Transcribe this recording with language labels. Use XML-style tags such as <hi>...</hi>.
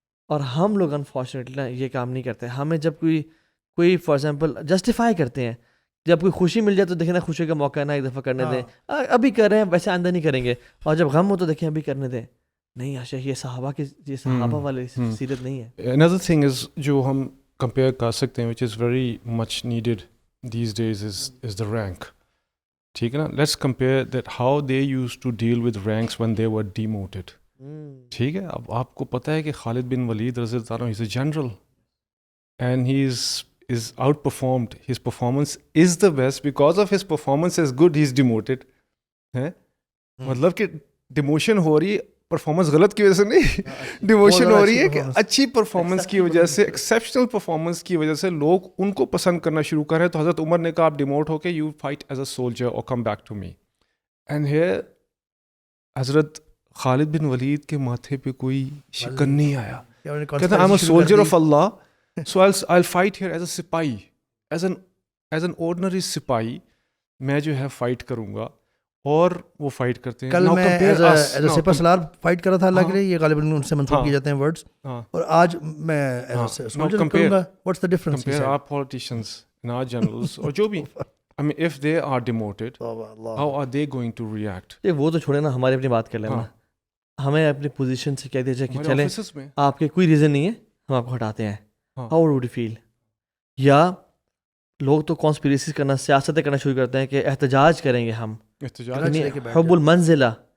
<ur>اور ہم لوگ انفارچونیٹلی یہ کام نہیں کرتے. ہمیں جب کوئی فار ایگزامپل جسٹیفائی کرتے ہیں, جب کوئی خوشی مل جائے تو دیکھیں نا خوشی کا موقع ہے نا, ایک دفعہ کرنے دیں, ابھی کر رہے ہیں ویسے آئندہ نہیں کریں گے, اور جب غم ہو تو دیکھیں ابھی کرنے دیں. نہیں عاشق, یہ صحابہ والی سیرت نہیں ہے.</ur> <en>Another thing is</en> <ur>جو ہم compare کر سکتے ہیں</ur> <en>which is very much needed these days is the rank.</en> <ur>ٹھیک ہے نا,</ur> <en>let's compare that how they used to deal with ranks when they were demoted.</en> <ur>ٹھیک ہے, اب آپ کو پتہ ہے کہ خالد بن ولید رضی اللہ عنہ,</ur> <en>he's a general and he is outperformed. His performance is the best. Because of his performance is good, he's demoted.</en> <ur>ہے مطلب کہ ڈیموشن ہو رہی ہے پرفارمنس غلط کی وجہ سے نہیں, ڈیموشن ہو رہی ہے کہ اچھی پرفارمنس کی وجہ سے, ایکسیپشنل پرفارمنس کی وجہ سے لوگ ان کو پسند کرنا شروع کر رہے ہیں. تو حضرت عمر نے کہا آپ ڈیموٹ ہو کے</ur> <en>you fight as a soldier</en> <ur>اور</ur> <en>Come back to me.</en> <ur>And here حضرت خالد بن ولید کے ماتھے پہ کوئی شکن نہیں آیا.</ur> <en>کہتا I am a soldier of Allah, so I fight here as a سپاہی, as an ordinary سپاہی</en> <ur>میں جو ہے فائٹ کروں گا. اور وہ فائٹ کرتے ہیں. کل میں as a super Salar fight کر رہا تھا اللہ کے لیے, یہ غالباً ان سے منسوخ کیے جاتے ہیں ورڈز, اور آج میں ایز اے سولجر کروں گا.</ur> <en>What's the difference? Compare our politicians and our generals</en> <ur>اور جو بھی,</ur> <en>I mean if they are demoted, how are they going to react?</en> <ur>وہ تو چھوڑے نا, ہماری اپنی بات کر لینا. ہمیں اپنی پوزیشن سے کہہ دیجیے کہ چلیں آپ کے کوئی ریزن نہیں ہے, ہم آپ کو ہٹاتے ہیں.</ur> <en>How would you feel?</en> <ur>یا لوگ تو کانسپیریسیز کرنا, سیاستیں کرنا شروع کرتے ہیں کہ احتجاج کریں گے ہم, حب المنزلہ.</ur>